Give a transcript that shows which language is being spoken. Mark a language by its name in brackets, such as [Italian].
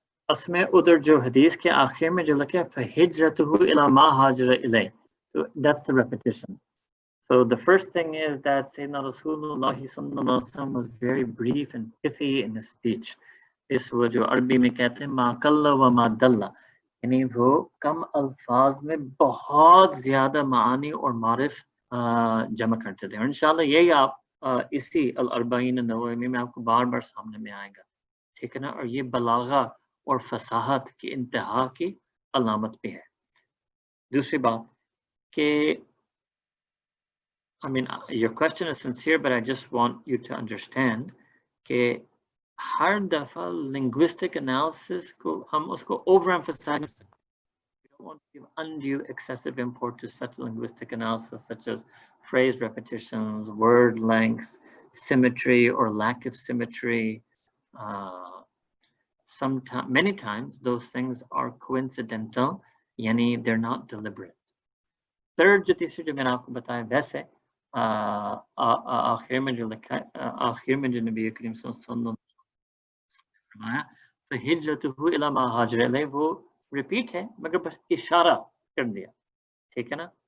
[Hindi] असमें उधर जो हदीस के आखिर में जो लिखा है [Arabic] फहिजरतुहु इला मा हाजरा इलै, [English] so that's the repetition. So the first thing is that Sayyidina Rasulullah sallallahu alaihi wasallam was very brief and pithy in his speech. [Hindi] इस वो जो अरबी में कहते हैं [Arabic] मा कल्ला व मा दल्ला, [Hindi] यानी वो कम अल्फाज में बहुत ज़्यादा मानी और मारिफ जमा करते थे. और इंशाल्लाह यही आप इसी अल अर्बाईन नववी में आपको बार बार सामने में आएगा, ठीक है ना. और ये बलागा और फसाहत की इंतहा की अलामत भी है. दूसरी बात कि [English] I mean, your question is sincere, but I just want you to understand [Hindi] कि हर दफा [English] linguistic analysis [Hindi] को हम उसको [English] overemphasize. We don't want to give undue excessive import to such linguistic analysis, such as phrase repetitions, word lengths, symmetry or lack of symmetry. Sometimes, many times, those things are coincidental, यानी they're not deliberate. [Hindi] Third, जो तीसरी जो मैंने आपको बताया वैसे आखिर में जो लिखा आखिर में जो नबी करीम सल्लल्लाहु अलैहि वसल्लम ने फरमाया [Arabic] तो हिजरतुहु इला मा हाजर इलैहि, [Hindi] वो रिपीट है मगर बस इशारा कर दिया, ठीक है ना.